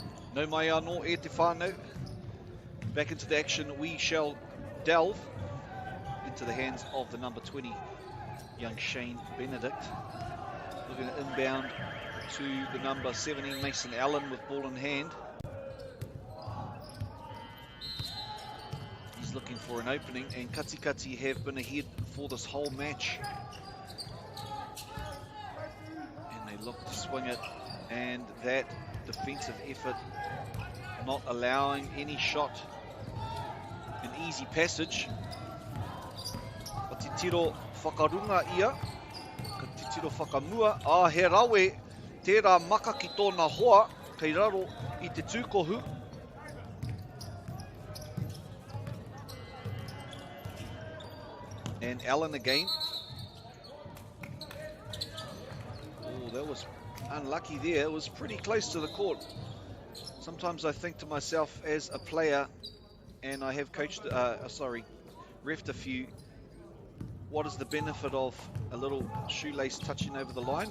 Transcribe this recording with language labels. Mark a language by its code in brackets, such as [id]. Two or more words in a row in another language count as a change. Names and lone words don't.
[mi] No mai anō e te whānau. [en] Back into the action we shall delve into the hands of the number 20, young Shane Benedict. Looking at inbound to the number 17, Mason Allen, with ball in hand. He's looking for an opening, and Katikati have been ahead for this whole match. And they look to swing it, and that defensive effort not allowing any shot, an easy passage. [mi] Ka te tiro whakarunga ia, ka te tiro whakamua, he rawe tērā maka ki tōna hoa, kei raro i te tūkohu. [en] And Allen again. Oh, that was unlucky there. It was pretty close to the court. Sometimes I think to myself as a player, and I have coached, reffed a few, what is the benefit of a little shoelace touching over the line?